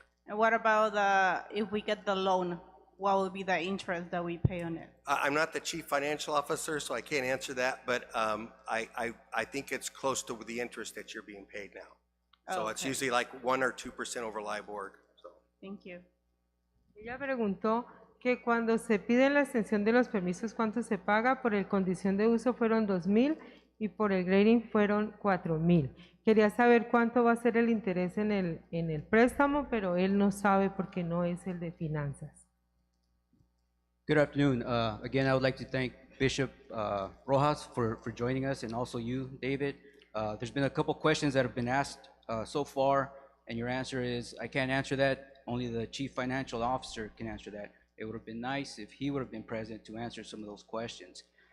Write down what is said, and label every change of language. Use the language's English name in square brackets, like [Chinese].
[English] And what about if we get the loan, what will be the interest that we pay on it? I'm not the chief financial officer, so I can't answer that, but I think it's close to the interest that you're being paid now. So it's Okay. usually like 1 or 2% over LIBOR. So. Thank you. [Spanish] Ella preguntó que cuando se pide la extensión de los permisos, ¿cuánto se paga? Por el condición de uso fueron 2,000 y por el grading fueron 4,000. Quería saber cuánto va a ser el interés en el préstamo, pero él no sabe porque no es el de finanzas. [English] Good afternoon. Again, I would like to thank Bishop Rojas for joining us, and also you, David. There's been a couple questions that have been asked so far, and your answer is, I can't answer that. Only the chief financial officer can answer that. It would have been nice if he would have been present to answer some of those questions.